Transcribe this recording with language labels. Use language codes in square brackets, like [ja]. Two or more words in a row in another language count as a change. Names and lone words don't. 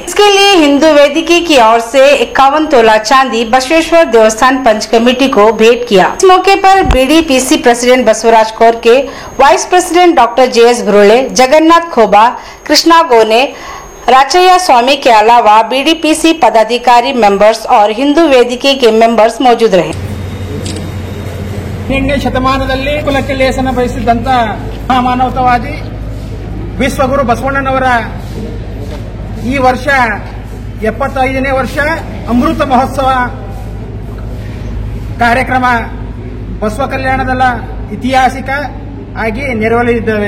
[hi] इसके लिए हिंदू वेदिकी की ओर से 51 तोला चांदी बसवेश्वर देवस्थान पंच कमेटी को भेंट किया। इस मौके पर बीडीपीसी प्रेसिडेंट बसवराज कौर के [en] vice president doctor [hi] JS भुरोले, जगन्नाथ खोबा, कृष्णा गोने, राचैया स्वामी के अलावा बीडीपीसी पदाधिकारी मेंबर्स और हिंदू वेदिके के मेंबर्स मौजूद रहे। [kn] 18ನೇ ಶತಮಾನದಲ್ಲಿ ಕುಲಕ್ಕೆ ಲೇಸನ ಬಯಸಿದಂತ ಮಹಾಮಾನವತಾವಾದಿ ವಿಶ್ವಗುರು ಬಸವಣ್ಣನವರ ಈ ವರ್ಷ 75ನೇ ವರ್ಷ ಅಮೃತ ಮಹೋತ್ಸವ ಕಾರ್ಯಕ್ರಮ ಬಸವ ಕಲ್ಯಾಣದ ಐತಿಹಾಸಿಕ ಆಗಿ ನೆರವೇರಲಿದ್ದೇವೆ।